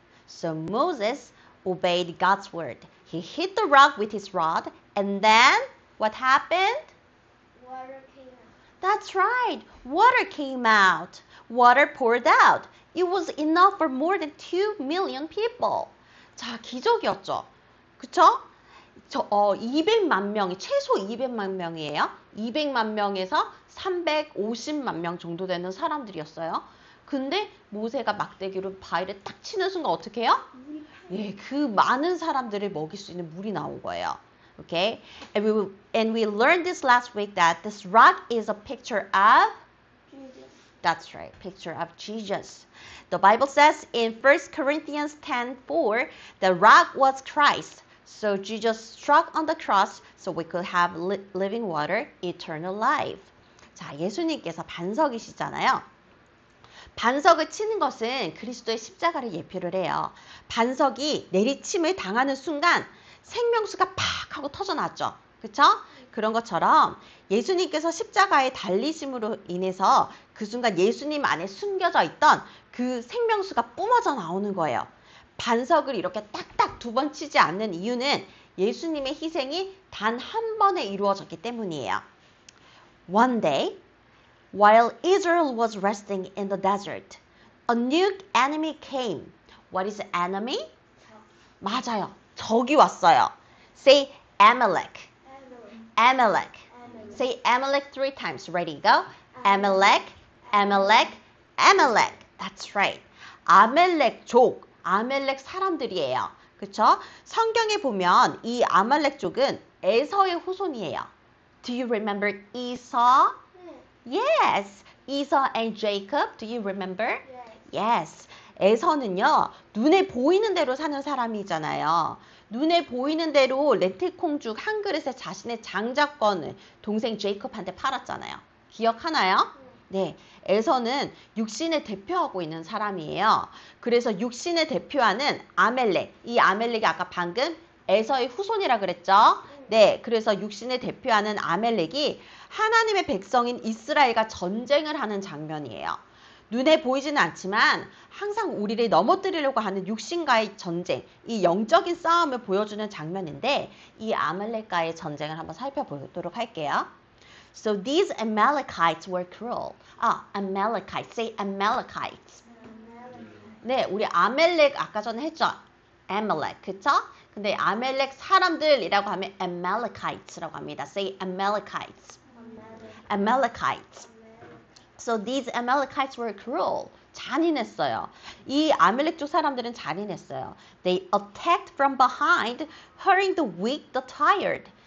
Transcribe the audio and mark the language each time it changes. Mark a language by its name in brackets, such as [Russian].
[English] So Moses obeyed God's word. He hit the rock with his rod, and then what happened? Water came out. That's right. Water came out. Water poured out. It was enough for more than 2 million people. [Korean] 자, 기적이었죠. 그쵸? 200만 명이, 최소 200만 명이에요. 200만 명에서 350만 명 정도 되는 사람들이었어요. 근데 모세가 막대기로 바위를 딱 치는 순간 어떻게 해요? 예, 그 많은 사람들을 먹일 수 있는 물이 나온 거예요. [English] Okay? And we learned this last week that this rock is a picture of Jesus. That's right, picture of Jesus. The Bible says in 1 Corinthians 10:4, the rock was Christ. So Jesus struck on the cross so we could have living water, eternal life. [Korean] 자, 예수님께서 반석이시잖아요. 반석을 치는 것은 그리스도의 십자가를 예표를 해요. 반석이 내리침을 당하는 순간 생명수가 팍 하고 터져나왔죠. 그렇죠? 그런 것처럼 예수님께서 십자가에 달리심으로 인해서 그 순간 예수님 안에 숨겨져 있던 그 생명수가 뿜어져 나오는 거예요. 반석을 이렇게 딱딱 2번 치지 않는 이유는 예수님의 희생이 단 한 번에 이루어졌기 때문이에요. [English] One day, while Israel was resting in the desert, a new enemy came. What is enemy? [Korean] 맞아요. 적이 왔어요. [English] Say Amalek. Amalek. Say Amalek 3 times. Ready, go. Amalek, Amalek, Amalek. That's right. [Korean] 아멜렉족, 아멜렉 사람들이에요. 그쵸? 성경에 보면 이 아말렉족은 에서의 후손이에요. [English] Do you remember Esau? Yes. Esau and Jacob. Do you remember? Yes. Yes. [Korean] 에서는요, 눈에 보이는 대로 사는 사람이잖아요. 눈에 보이는 대로 레트콩죽 한 그릇에 자신의 장자권을 동생 제이콥한테 팔았잖아요. 기억하나요? 네, 에서는 육신을 대표하고 있는 사람이에요. 그래서 육신을 대표하는 아멜렉, 이 아멜렉이 아까 방금 에서의 후손이라 그랬죠? 네, 그래서 육신을 대표하는 아멜렉이 하나님의 백성인 이스라엘과 전쟁을 하는 장면이에요. 눈에 보이지는 않지만 항상 우리를 넘어뜨리려고 하는 육신과의 전쟁, 이 영적인 싸움을 보여주는 장면인데 이 아말렉과의 전쟁을 한번 살펴보도록 할게요. [English] So these Amalekites were cruel. Amalekites. Say Amalekites. [Korean] 네, 우리 아멜렉 아까 전에 했죠? Amalek, 그쵸? 근데 아멜렉 사람들이라고 하면 Amalekites라고 합니다. [English] Say Amalekites. Amalekites. So these Amalekites were cruel. [Korean] 잔인했어요. 이 아멜렉 쪽 사람들은 잔인했어요. [English] They attacked from behind, hurting the weak, the tired.